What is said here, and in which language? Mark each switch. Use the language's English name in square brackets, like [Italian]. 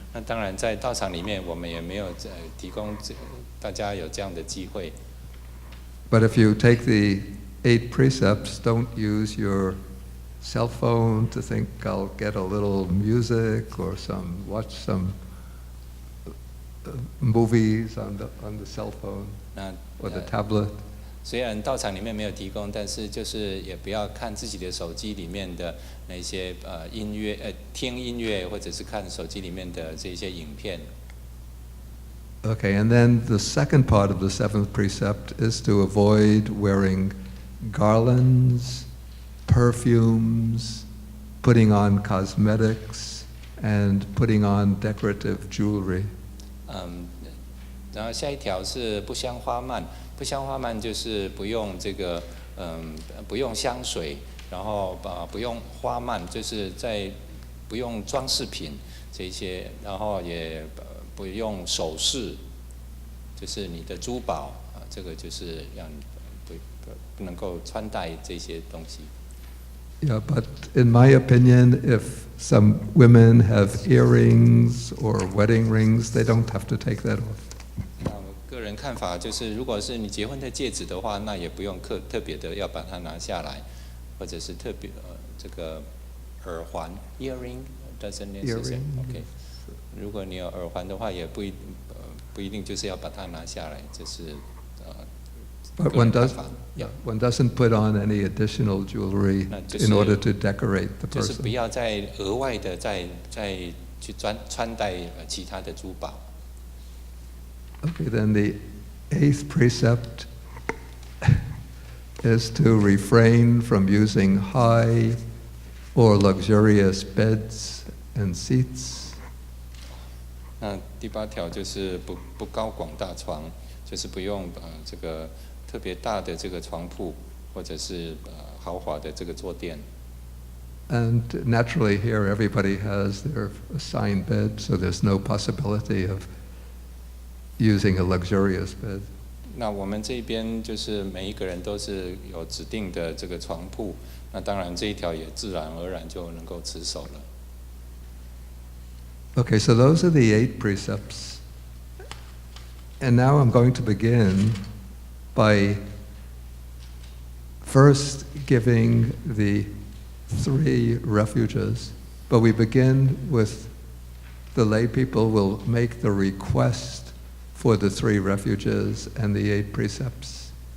[Chinese] 那当然，在道场里面，我们也没有提供大家有这样的机会。 [English] But if you take the 8 precepts, don't use your cell phone to think I'll get a little music or watch some movies on the cell phone or the tablet. [Chinese] 虽然道场里面没有提供，但是就是也不要看自己的手机里面的那些音乐，听音乐或者是看手机里面的这些影片。 [English] Okay, and then the second part of the 7th precept is to avoid wearing garlands, perfumes, putting on cosmetics, and putting on decorative jewelry. [Chinese] 然后下一条是不香花蔓，不香花蔓就是不用这个不用香水，然后不用花蔓，就是不用装饰品这些，然后也不用首饰，就是你的珠宝这个就是让不能够穿戴这些东西。 [English] Yeah, but in my opinion, if some women have earrings or wedding rings, they don't have to take that off. [Chinese] 个人看法就是，如果是你结婚的戒指的话，那也不用特别的要把它拿下来，或者是特别这个耳环 [English] earring doesn't necessary OK。 [Chinese] 如果你有耳环的话，也不一定就是要把它拿下来，这是 [English] But one doesn't put on any additional jewelry in order to decorate the [Chinese] 就是不 [English] person. [Chinese] 要再额外的再去穿戴其他的珠宝。 [English] Okay, then the 8th precept is to refrain from using high or luxurious beds and seats. [Chinese] 那第8条就是不高广大床，就是不用这个特别大的这个床铺，或者是豪华的这个坐垫。 [English] And naturally here everybody has their assigned bed, so there's no possibility of using a luxurious bed. [Chinese] 那我们这边就是每一个人都是有指定的这个床铺，那当然这一条也自然而然就能够持守了。 [English] Okay, so those are the 8 precepts. And now I'm going to begin by first giving the 3 refuges. But we begin with the lay people will make the request for the 3 refuges and the 8 precepts.